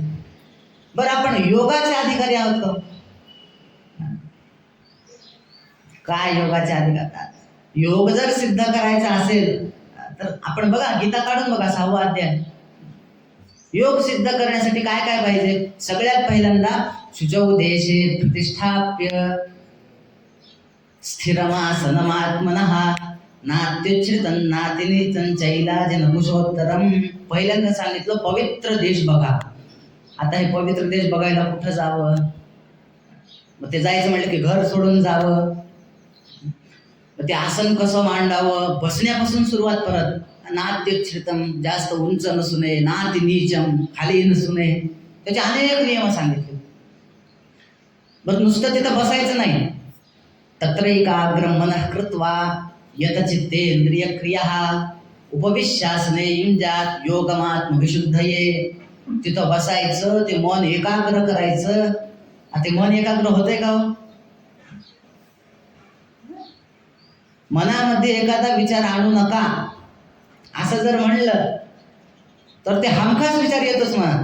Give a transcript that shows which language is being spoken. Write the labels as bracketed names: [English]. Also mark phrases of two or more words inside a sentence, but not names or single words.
[Marathi] बरं आपण योगाचे अधिकारी आहोत का? काय योगाचे अधिकार? योग जर सिद्ध करायचा असेल तर आपण बघा गीता काढून बघा 6वा अध्याय. योग सिद्ध करण्यासाठी काय काय पाहिजे? सगळ्यात पहिल्यांदा [Sanskrit] शुचौ देशे प्रतिष्ठाप्य स्थिरमासनमात्मनः नात्युच्छ्रितं नातिनीचं चैलाजनकुशोत्तरम. [Marathi] पहिल्यांदा सांगितलं पवित्र देश बघा. आता हे पवित्र देश बघायला कुठं जावं? मग ते जायचं म्हटलं की घर सोडून जावं. मग ते आसन कसं मांडावं? बसण्यापासून सुरुवात. परत नात्युच्छ्रितं, जास्त उंच नसू नये, [Sanskrit] नाति नीचम, [Marathi] खाली नसू नये. त्याचे अनेक नियम सांगितले. बरं नुसतं तिथं बसायचं नाही. [Sanskrit] तत्रैकाग्रं मनः कृत्वा यतचित्तेंद्रिय क्रिया उपविश्यासने युञ्जात योगमात्मविशुद्धये. [Marathi] तिथं बसायचं, ते मन एकाग्र करायचं. ते मन एकाग्र होतंय का? मनामध्ये एखादा विचार आणू नका असं जर म्हणलं तर ते हमखास विचार येतच मनात.